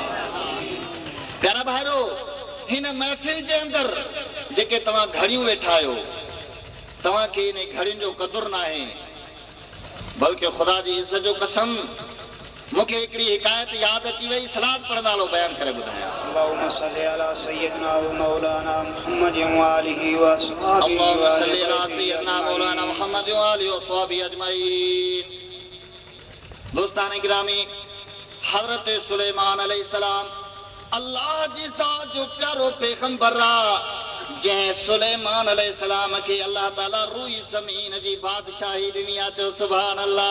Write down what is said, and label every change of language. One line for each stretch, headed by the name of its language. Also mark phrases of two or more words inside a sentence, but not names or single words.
Sindhi: प्यारा भाइरो हिन महफ़िल जे अंदरि जेके तव्हां घड़ियूं वेठा आहियो तव्हांखे इन घड़ियुनि जो क़दुरु न आहे बल्कि ख़ुदा जी इज़त जो कसम मूंखे हिकिड़ी हिकायत यादि अची वई सलाद पढ़ंदा हलो बयानु करे ॿुधायां.
Arabic: اللهم صل على سيدنا ومولانا محمد وآله وأصحابه اللهم صل على سيدنا مولانا محمد وآله وصحبه अजमईन.
Sindhi: दोस्तान गिरामी हज़रत सुलेमान अलैहिस्सलाम अल्लाह जी ज़ात जो प्यारो पैगंबर आहे जंहिं सुलेमान अलैहिस्सलाम खे
Arabic: الله تعالى
Sindhi: रुई ज़मीन जी बादशाही ॾिनी आहे चओ
Arabic: سبحان الله.